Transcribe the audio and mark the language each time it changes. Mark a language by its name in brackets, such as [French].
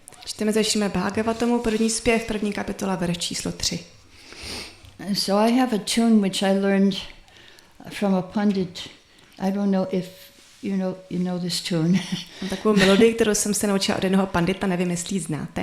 [Czech] Čteme ze Šrímad Bhágavatamu, první zpěv, první kapitola, verš číslo 3. [English] So I have a tune which I learned from a pandit. I don't know if you know this tune. [Czech] Mám takovou melodii, kterou jsem se naučila od jednoho pandita, nevím, jestli ji znáte.